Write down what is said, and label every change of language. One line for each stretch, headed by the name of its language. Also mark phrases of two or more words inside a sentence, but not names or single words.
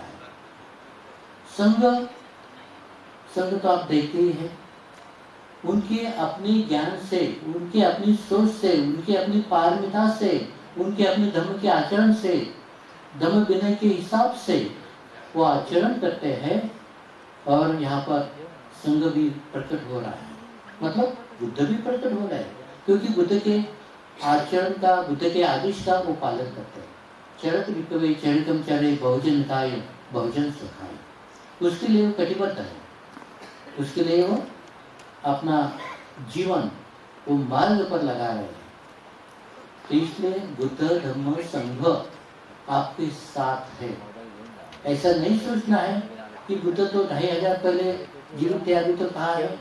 Hindi: संघ तो आप देखते ही हैं, उनके अपने ज्ञान से, उनके अपनी सोच से, उनके अपनी पारमिता से, उनके अपने धर्म के आचरण से, धम्म विनय के हिसाब से वो आचरण करते हैं। और यहाँ पर संघ भी प्रकट हो रहा है, मतलब बुद्ध भी प्रकट हो रहा है, क्योंकि बुद्ध के आचरण का, बुद्ध के आदेश का वो पालन करते हैं।
Pali: चरत विकवे चरितम चरे बहुजन हिताय बहुजन सुखाय,
Hindi: उसके लिए वो कटिबद्ध है, उसके लिए वो अपना जीवन वो मार्ग पर लगा रहे हैं। तो इसलिए बुद्ध धम्म संघ आपके साथ है। ऐसा नहीं सोचना है कि बुद्ध तो 2500 पहले जीवित थे, अभी तो कहाँ है।